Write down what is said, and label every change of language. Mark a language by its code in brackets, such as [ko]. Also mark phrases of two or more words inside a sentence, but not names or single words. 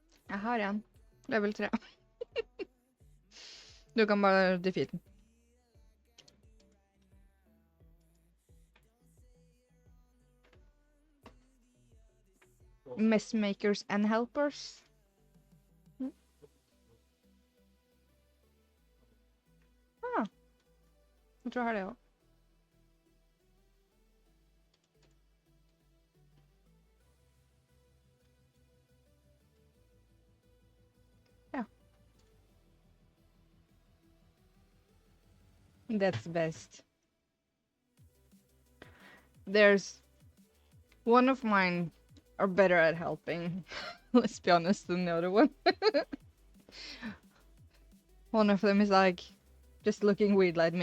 [da] Jeg har en. Level 3. Du kan bare defeat den. [en] Messmakers and helpers. [da] Ah, jeg tror jeg har det også. Ja. [en] That's best. There's one of mine are better at helping, let's be honest, than the other one. One of them is like, just looking weird at me.